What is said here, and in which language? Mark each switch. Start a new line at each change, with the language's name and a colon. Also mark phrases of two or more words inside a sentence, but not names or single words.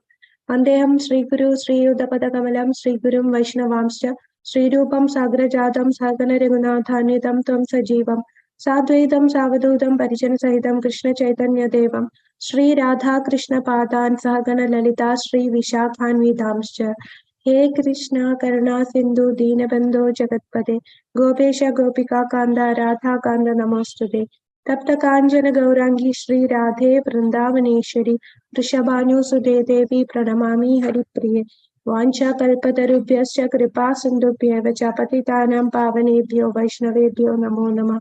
Sanskrit: വന്ദേഹം ശ്രീഗുരു ശ്രീയുതപദകമലം ശ്രീഗുരും വൈഷ്ണവാംശ്ച ശ്രീരൂപം സാഗ്രജാതം സഹഗണ രഘുനാഥാന്വിതം ത്വം സജീവം സാദ്വൈതം സാവധൂതം പരിജനസഹിതം കൃഷ്ണ ചൈതന്യദേവം ശ്രീ രാധാകൃഷ്ണ പാദാൻ സഹഗണ ലളിതാ ശ്രീ വിശാഖാന്വിതാംശ്ച. हे कृष्णा करुणा सिंधु दीनबंधो जगत्पते गोपेश गोपिका कांदा राधा कांदा नमोस्तुते. तप्त कांचन गौरांगी श्री राधे वृंदावनेश्वरी वृषभानुसुते देवी प्रणमामि हरिप्रिये. वाञ्छा कल्पतरुभ्यश्च कृपा सिन्धुभ्येव च पतितानां पावनेभ्यो वैष्णवेभ्यो नमो नमः.